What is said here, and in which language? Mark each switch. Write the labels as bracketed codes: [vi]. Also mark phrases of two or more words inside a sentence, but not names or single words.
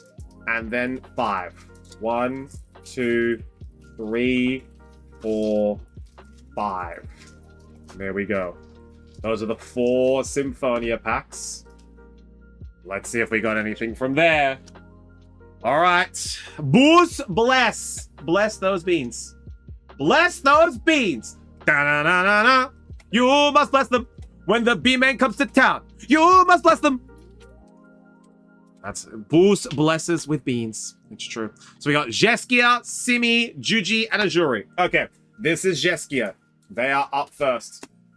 [en] And then 5. 1, 2, 3, 4, 5. There we go. Those are the 4 Symphonia packs. Let's see if we got anything from there. All right. Boos, bless. Bless those beans. Bless those beans. Da-na-na-na-na. You must bless them. When the B-Man comes to town, you must bless them. That's Boos blesses with beans. It's true. So we got Jeskia, Simi, Juji, and Ajuri. Okay, this is Jeskia. They are up first.